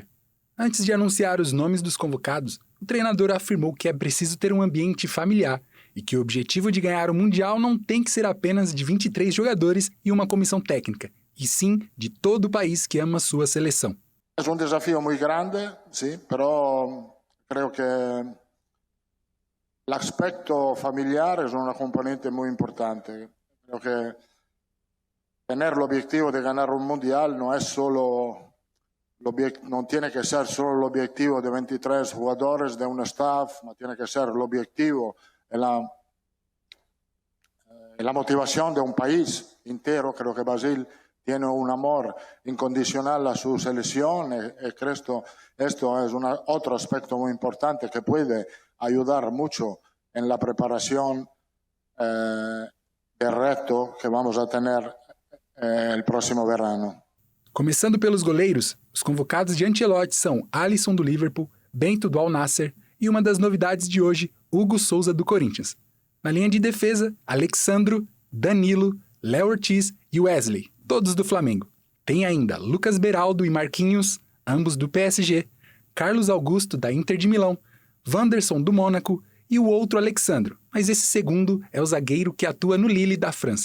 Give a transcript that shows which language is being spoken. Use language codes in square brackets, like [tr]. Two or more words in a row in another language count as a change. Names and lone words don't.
[pt] Antes de anunciar os nomes dos convocados, o treinador afirmou que é preciso ter um ambiente familiar e que o objetivo de ganhar o Mundial não tem que ser apenas de 23 jogadores e uma comissão técnica, e sim de todo o país que ama sua seleção. É desafio muito grande, sim, pero creio que l'aspecto familiar é uma componente muito importante. [es] Creo que tener [pt] o objetivo de ganhar um Mundial não é solo... [es] No tiene que ser solo el objetivo de 23 jugadores de un staff, no tiene que ser el objetivo en la motivación de un país entero. Creo que Brasil tiene un amor incondicional a su selección y creo que esto es otro aspecto muy importante que puede ayudar mucho en la preparación del reto que vamos a tener el próximo verano. [pt] Começando pelos goleiros, os convocados de Ancelotti são Alisson do Liverpool, Bento do Al Nassr e uma das novidades de hoje, Hugo Souza do Corinthians. Na linha de defesa, Alexandro, Danilo, Léo Ortiz e Wesley, todos do Flamengo. Tem ainda Lucas Beraldo e Marquinhos, ambos do PSG, Carlos Augusto da Inter de Milão, Wanderson do Mônaco e o outro Alexandro, mas esse segundo é o zagueiro que atua no Lille da França.